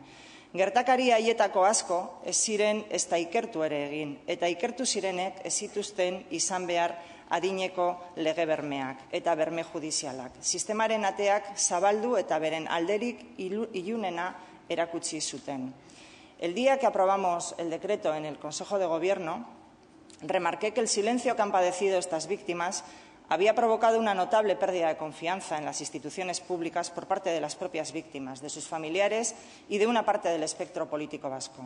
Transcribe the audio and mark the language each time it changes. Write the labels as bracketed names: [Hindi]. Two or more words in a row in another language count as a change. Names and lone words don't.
[Basque] Gertakari haietako asko ez ziren ez da ikertu ere egin, eta ikertu zirenek ez zituzten izan behar adineko lege bermeak eta berme judizialak. Sistemaren ateak zabaldu eta beren alderik ilunena erakutsi zuten. [Spanish] El día que aprobamos el decreto en el Consejo de Gobierno, remarqué que el silencio que han padecido estas víctimas había provocado una notable pérdida de confianza en las instituciones públicas por parte de las propias víctimas, de sus familiares y de una parte del espectro político vasco.